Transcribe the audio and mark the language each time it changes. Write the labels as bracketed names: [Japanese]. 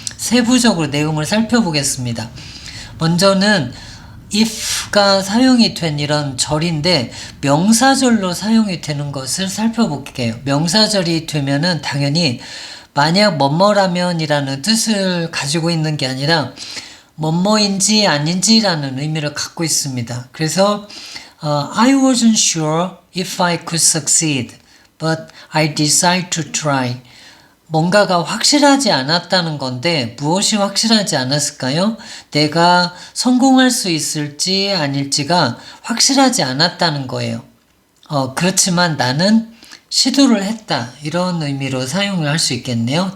[Korean] 세부적으로 내용을 살펴보겠습니다. 먼저는 if가 사용이 된 이런 절인데 명사절로 사용이 되는 것을 살펴볼게요. 명사절이 되면은 당연히 만약 뭐뭐라면이라는 뜻을 가지고 있는 게 아니라 뭐뭐인지 아닌지라는 의미를 갖고 있습니다. [English] 그래서 I wasn't sure if I could succeed, but I decided to try. [Korean] 뭔가가 확실하지 않았다는 건데 무엇이 확실하지 않았을까요? 내가 성공할 수 있을지 아닐지가 확실하지 않았다는 거예요. 그렇지만 나는 시도를 했다. 이런 의미로 사용을 할 수 있겠네요.